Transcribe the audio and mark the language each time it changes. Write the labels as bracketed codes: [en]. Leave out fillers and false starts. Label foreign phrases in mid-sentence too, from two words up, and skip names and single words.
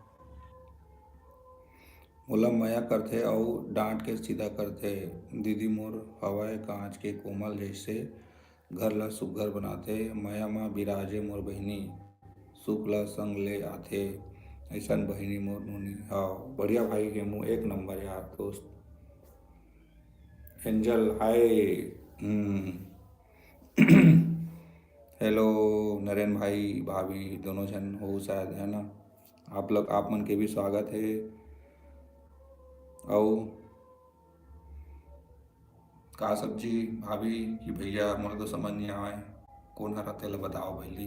[hne] मोला माया करथे अउ डांट के सीधा करथे। दीदी मोर हवय कांच के कोमल जइसे घर ल सुग्घर बनाथे। माया म बिराजे मोर बहिनी सुख ल संग ले आथे। ऐसन बहिनी मोर नूनी। हाँ बढ़िया भाई हेमू, एक नंबर यार दोस्त। एंजल हाय। हम्म, हेलो नरेन भाई भाभी दोनों जन हो शायद है ना। आप लोग आप मन के भी स्वागत है। आओ का सब्जी भाभी कि भैया मोला तो समझ नहीं आवे कौन हरा तेला बताओ भैली।